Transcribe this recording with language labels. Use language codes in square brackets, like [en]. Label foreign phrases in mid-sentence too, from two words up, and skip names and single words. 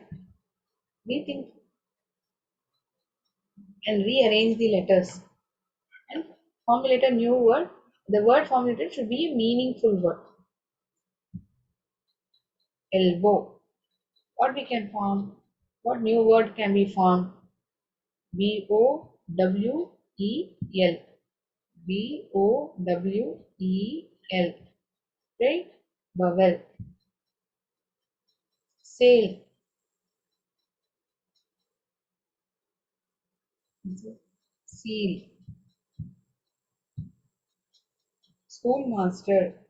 [en] Rethink and rearrange the letters and formulate a new word. The word formulated should be a meaningful word. Elbow. What we can form? What new word can be formed? B-O-W-E-L. B-O-W-E-L. Right? Vowel. Sail. Seal. Schoolmaster.